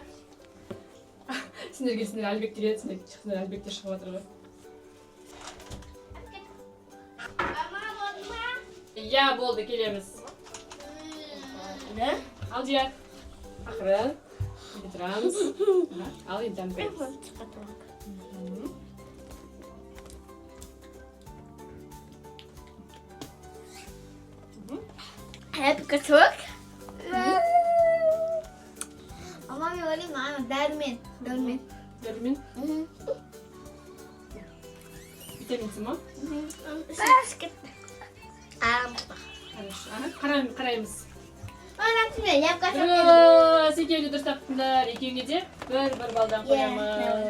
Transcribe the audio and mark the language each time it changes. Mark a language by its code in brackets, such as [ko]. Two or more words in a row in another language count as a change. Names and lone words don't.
[kk] Сендерге Әлбек келеді, сендер Әлбекте шығып жатыр ғой. Иә, болды, келеміз. Алдияр. Ақырын. Бітірамыз. Ал, енді дәм көреміз. [nl] Heb ik het ook? Mama, je wil niet maken. Daarmee. [kk] Дәрмен. Бітемінсің ма? Basket. Қараймыз. Мен, [ru] я покажу. [kk] Дұрыс, екеуі де дұрыс таптыңдар. Екеуіңе де бір балдан қоямыз.